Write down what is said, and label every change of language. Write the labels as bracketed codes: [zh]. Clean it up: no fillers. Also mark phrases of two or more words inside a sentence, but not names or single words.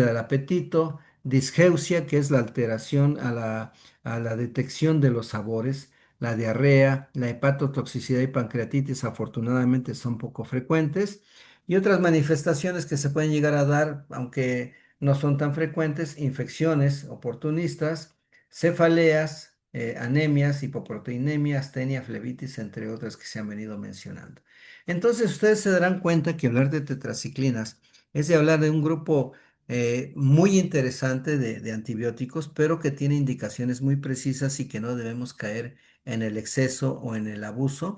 [es] del apetito, disgeusia, que es la alteración a la detección de los sabores, la diarrea, la hepatotoxicidad y pancreatitis afortunadamente son poco frecuentes, y otras manifestaciones que se pueden llegar a dar, aunque no son tan frecuentes, infecciones oportunistas, cefaleas, anemias, hipoproteinemia, astenia, flebitis, entre otras que se han venido mencionando. Entonces ustedes se darán cuenta que hablar de tetraciclinas es de hablar de un grupo muy interesante de antibióticos, pero que tiene indicaciones muy precisas y que no debemos caer en el exceso o en el abuso.